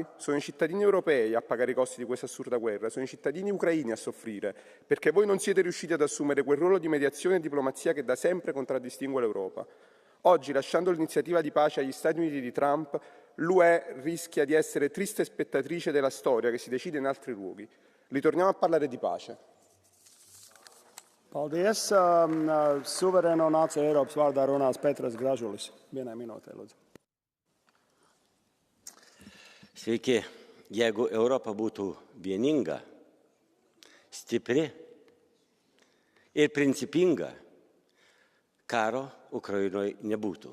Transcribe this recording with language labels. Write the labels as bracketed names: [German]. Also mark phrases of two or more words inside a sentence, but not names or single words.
[Italian] Sono i cittadini europei a pagare i costi di questa assurda guerra, sono i cittadini ucraini a soffrire, perché voi non siete riusciti ad assumere quel ruolo di mediazione e diplomazia che da sempre contraddistingue l'Europa. Oggi, lasciando l'iniziativa di pace agli Stati Uniti di Trump, l'UE rischia di essere triste spettatrice della storia che si decide in altri luoghi. Ritorniamo a parlare di pace. [Latvian] Paldies. Suverēno nāciju Eiropas vārdā runās Petras Gražulis. Vienai minūtei, lūdzu. [Lithuanian] Sveiki. Jeigu Europa būtų vieninga, stipri ir principinga, karo Ukrainoje nebūtų.